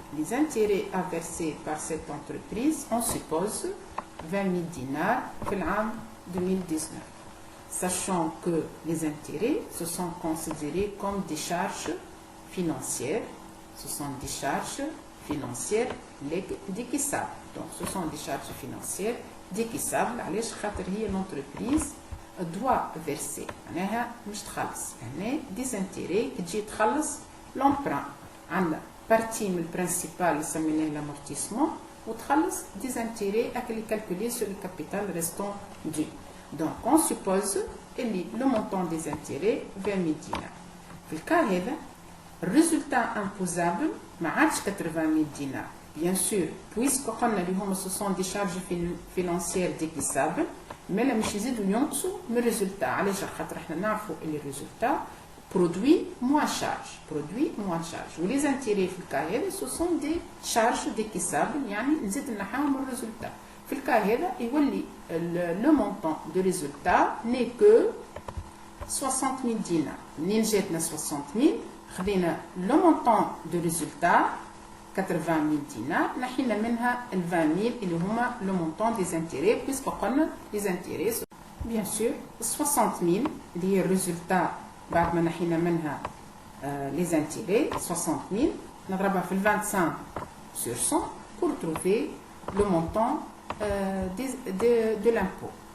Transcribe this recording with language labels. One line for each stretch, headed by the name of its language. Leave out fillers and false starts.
French: Les intérêts à verser par cette entreprise, on suppose 20 000 dinars pour l'année 2019. Sachant que les intérêts se sont considérés comme des charges financières. Ce sont des charges financières décaissables. Donc, ce sont des charges financières décaissables.
Arabic: علاش خاطر هي
French: l'entreprise doit verser.
Arabic: معناها مش تخلص. هنا
French: des intérêts qui
Arabic: تجي تخلص l'emprunt.
French: عندنا partie من principal
Arabic: اللي سميناه
French: l'amortissement وتخلص des intérêts اللي calculés sur le capital restant dû. Donc, on suppose que le montant des intérêts 20 000 dinars.
Arabic: في الكا هذا الريزولتا imposable ما عادش
French: 80 000 dinars. Bien sûr, puisque ce sont des charges financières décaissables, mais la
Arabic: مش يزيدوا ينقصوا من الريزولتا. علاش خاطر احنا نعرفوا اللي الريزولتا
French: produit moins charge.
Arabic: Ou les intérêts في الكا هذا
French: ce sont des charges décaissables
Arabic: يعني نزيد نحاهم الريزولتا. في الكا هذا يولي
French: le montant de résultat n'est que 60 000 dinars.
Arabic: منين جاتنا 60 000 خدينا
French: le montant de résultat 80 000 dinars
Arabic: نحينا منها ال 20 000 اللي هما
French: le montant des intérêts puisque قلنا les intérêts bien sûr 60 000
Arabic: اللي هي الريزولتا بعد ما نحينا منها les
French: intérêts 60 000
Arabic: نضربها في ال 25
French: sur 100 pour trouver le montant de l'impôt.